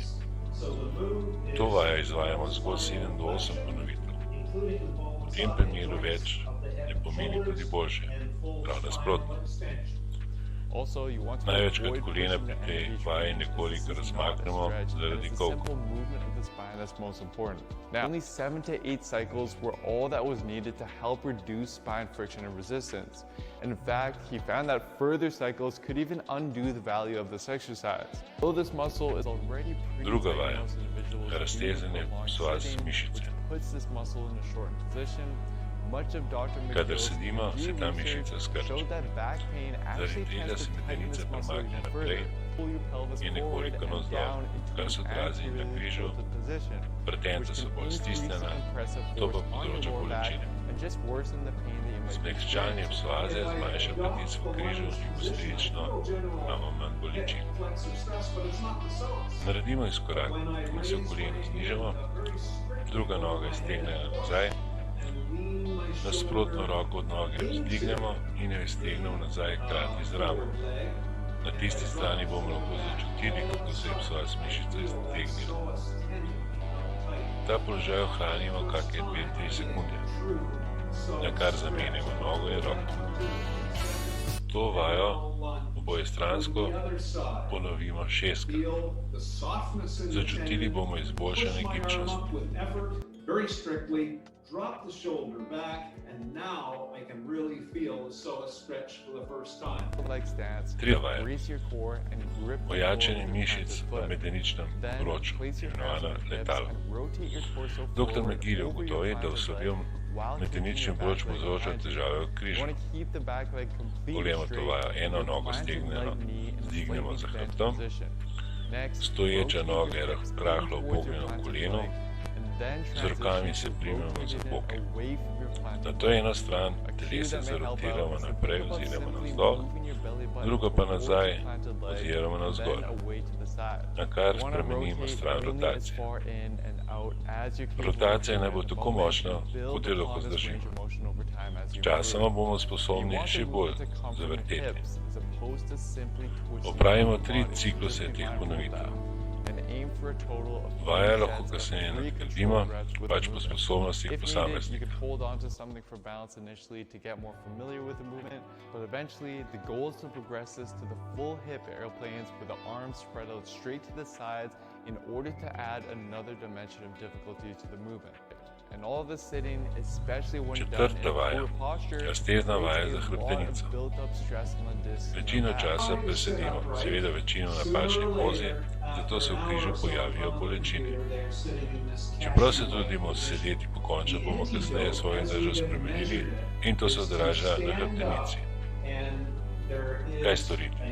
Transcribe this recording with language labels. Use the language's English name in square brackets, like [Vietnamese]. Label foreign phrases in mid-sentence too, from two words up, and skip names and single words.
[Slovenian] To vajo izvajamo zgolj 7 do 8 ponovitev. V tem primeru več ne pomeni tudi boljše, prav nasprotno. Največkrat kolena pri tej vaji nekoliko razmaknemo zaradi kolkov. [English] Only 7 to 8 cycles were all that was needed to help reduce spine friction and resistance. In fact, he found that further cycles could even undo the value of this exercise. Though this muscle is already [Slovenian] Druga vaja, [English] pre-diagnosed individuals with [Slovenian] raztezanje psoas [English] sitting, [Slovenian] mišice. [English] which puts this muscle in a shortened position. Much of Dr. [Slovenian] Kadar [English] McGill's [Slovenian] sedimo, se ta mišica skrči. [English] showed that back pain actually [Slovenian] Zaradi tega [English] tends [Slovenian] se [English] to tighten [Slovenian] medenica [English] this muscle [Slovenian] premakne [English] even [Slovenian] naprej [English] further. Pull your pelvis [Slovenian] in [English] forward [Slovenian] nekoliko [English] and [Slovenian] navzdol, [English] down into [Slovenian] kar se [English] an [Slovenian] odrazi na [English] anteriorly [Slovenian] križu, [English] tilted position, [Slovenian] Pretenca [English] which [Slovenian] so [English] can [Slovenian] bolj [English] increase [Slovenian] stisnjena, [English] the compressive [Slovenian] to pa [English] force on your [Slovenian] povzroča [English] lower back [Slovenian] bolečine. [English] and just worsen the pain that you might be [Slovenian] Zmehčanje [English] experiencing. [Slovenian] psoaze zmanjša pritisk v križu in posledično imamo manj bolečin. Naredimo izkorak in se v kolenu znižamo, druga noga iztegne nazaj, nasprotno roko od noge vzdignemo in jo iztegnemo nazaj hkrati z ramo. Na tisti strani bomo lahko začutili, kako se je psoas mišica iztegnila. Ta položaj ohranimo kakšne 2-3 sekunde, na kar zamenjamo nogo in roko. To vajo obojestransko ponovimo 6-krat. Začutili bomo izboljšanje gibčnosti. [English] Very strictly, drop the shoulder back, and now I can really feel the psoas stretch for the first time. Leg stance, [Slovenian] Tretja vaja, [English] brace your core and grip the [Slovenian] ojačanje [English] floor with your [Slovenian] mišic [English] planted [Slovenian] v [English] foot. [Slovenian] medeničnem [English] Then [Slovenian] obroču, [English] place your hands [Slovenian] imenovana [English] on the hips [Slovenian] letalo. [English] and rotate your torso [Slovenian] Dr. [English] forward [Slovenian] McGill je [English] over your [Slovenian] ugotovil, da v [English] planted [Slovenian] slabem [English] leg while keeping [Slovenian] medenični [English] your [Slovenian] obroč [English] back leg [Slovenian] povzroča [English] behind you. [Slovenian] težave v [English] You [Slovenian] križu. [English] want to keep the back leg completely [Slovenian] Poglejmo to [English] straight [Slovenian] vajo, eno [English] and the [Slovenian] nogo [English] planted [Slovenian] stegneno [English] leg knee in a [Slovenian] vzdignemo [English] slightly [Slovenian] za [English] bent [Slovenian] hrbtom, [English] position. Next, [Slovenian] stoječa [English] rotate [Slovenian] noga je [English] your hips [Slovenian] rahlo [English] towards your [Slovenian] pognjena v [English] planted [Slovenian] kolenu, [English] leg, and then [Slovenian] z rokami se [English] transition to [Slovenian] primemo [English] rotating [Slovenian] za [English] it [Slovenian] boke. [English] away from your planted [Slovenian] Nato [English] leg. [Slovenian] eno stran [English] A cue [Slovenian] telesa [English] that may help out [Slovenian] zarotiramo [English] is to [Slovenian] naprej [English] think about [Slovenian] oziroma [English] simply [Slovenian] navzdol, [English] moving your belly button [Slovenian] drugo pa [English] towards [Slovenian] nazaj [English] your planted leg [Slovenian] oziroma [English] and [Slovenian] navzgor, [English] then away to the side. [Slovenian] na kar [English] You wanna [Slovenian] spremenimo [English] rotate [Slovenian] stran [English] only as [Slovenian] rotacije. [English] far in and out as you can [Slovenian] Rotacija [English] during [Slovenian] naj bo [English] the [Slovenian] tako [English] moment [Slovenian] močna, [English] and build [Slovenian] kot jo [English] upon [Slovenian] lahko [English] this [Slovenian] zdržimo. [English] range of motion over time as you [Slovenian] Sčasoma [English] move. [Slovenian] bomo [English] You [Slovenian] sposobni [English] want [Slovenian] še [English] the [Slovenian] bolj [English] movement to come from your [Slovenian] zavrteti. [English] hips as opposed to simply twisting [Slovenian] Opravimo [English] your [Slovenian] 3 [English] body. [Slovenian] cikluse [English] Just be [Slovenian] teh [English] mindful of [Slovenian] ponovitev. [English] that. And aim for a total of [Slovenian] Vaje [English] 3 [Slovenian] lahko [English] sets of [Slovenian] kasneje [English] 3 [Slovenian] nadgradimo, [English] controlled reps with [Slovenian] pač [English] the [Slovenian] po [English] movement. [Slovenian] sposobnostih [English] If needed, you [Slovenian] posameznika. [English] can hold on to something for balance initially to get more familiar with the movement, but eventually the goal is to progress this to the full hip airplanes with the arms spread out straight to the sides in order to add another dimension of difficulty to the movement. And all this sitting, especially when done in [Slovenian] Četrta [English] a [Slovenian] vaja, [English] poor posture, [Slovenian] raztezna vaja [English] creates [Slovenian] za [English] a lot [Slovenian] hrbtenico. [English] of built-up stress on the disc in the [Slovenian] Večino [English] back. [Slovenian] časa presedimo, seveda večino v napačni pozi, zato se v križu pojavijo bolečine. Čeprav se trudimo sedeti pokončno, bomo kasneje svojo držo spremenili in to se odraža na hrbtenici. Kaj storiti?